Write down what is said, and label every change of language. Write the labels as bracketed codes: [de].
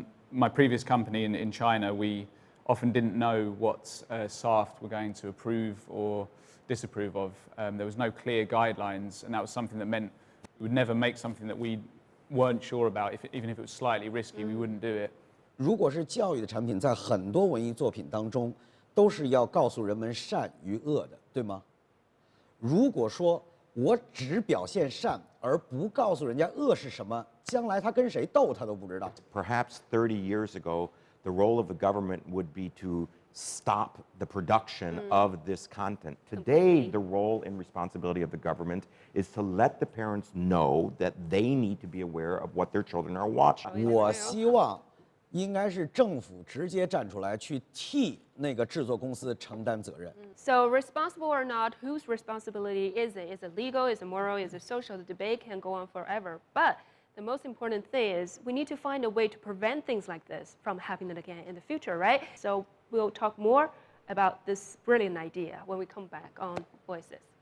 [en] My previous company in China, we often didn't know what SAFT were going to approve or disapprove of. There was no clear guidelines, and that was something that meant we would never make something that we weren't sure about. Even if it was slightly risky, we wouldn't do it. [zh] 如果是教育的产品，在很多文艺作品当中，都是要告诉人们善与恶的，对吗？如果说我只表现善，而不告诉人家恶是什么，将来他跟谁斗他都不知道。 [en] Perhaps 30 years ago, the role of the government would be to stop the production of this content. Today, the role and responsibility of the government is to let the parents know that they need to be aware of what their children are watching. [zh] 我希望应该是政府直接站出来去替那个制作公司承担责任。 [en] So responsible or not, whose responsibility is it? Is it legal? Is it moral? Is it social? The debate can go on forever. But the most important thing is we need to find a way to prevent things like this from happening again in the future, right? So we'll talk more about this brilliant idea when we come back on Voices.